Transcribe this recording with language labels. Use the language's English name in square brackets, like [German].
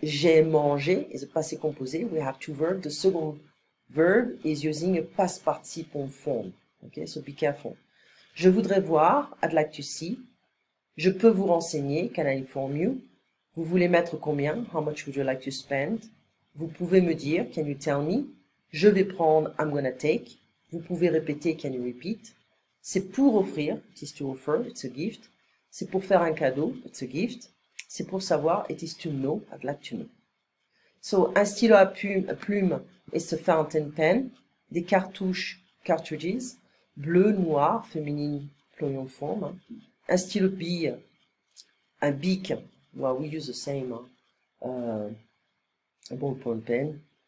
[French] J'ai mangé [English] is a passé composé. We have two verbs. The second verb is using a past participle form. Okay, so be careful. [French] Je voudrais voir, [English] I'd like to see. [French] Je peux vous renseigner, [English] can I inform you? [French] Vous voulez mettre combien? [English] How much would you like to spend? [French] Vous pouvez me dire, [English] can you tell me? [French] Je vais prendre, [English] I'm gonna take. [French] Vous pouvez répéter, [English] can you repeat? [French] C'est pour offrir, [English] it is to offer, it's a gift. [French] C'est pour faire un cadeau, [English] it's a gift. [French] C'est pour savoir, [English] it is to know, I'd like to know. So, un stylo à plume is a fountain pen. Des cartouches, cartridges. Bleu, noir, féminine, plural form. Hein. [French] Un stylo bille, un bic, [English] well, we use the same, a ballpoint pen.